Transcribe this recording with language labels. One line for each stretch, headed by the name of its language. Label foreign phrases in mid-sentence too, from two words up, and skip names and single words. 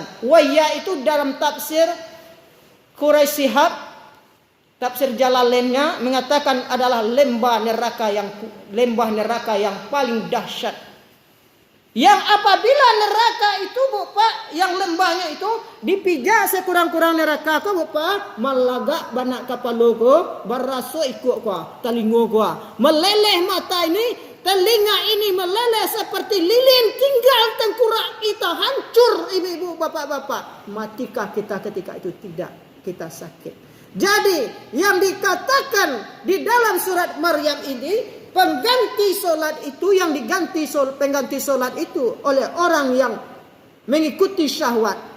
Indonesian: Wayya itu dalam tafsir Quraisy Shihab, tafsir Jalalainnya mengatakan adalah lembah neraka yang paling dahsyat. Yang apabila neraka itu Bu Pak, yang lembahnya itu dipijak sekurang-kurang neraka ko Bu Pak,
Minangkabau: malagak banak kapalo ko, baraso ikut ko, talingo ko.
Indonesian: Meleleh mata ini, telinga ini meleleh seperti lilin, tinggal tengkorak kita hancur ibu-ibu, bapak-bapak. Matikah kita ketika itu? Tidak, kita sakit. Jadi yang dikatakan di dalam surat Maryam ini, pengganti solat itu, yang diganti pengganti solat itu oleh orang yang mengikuti syahwat.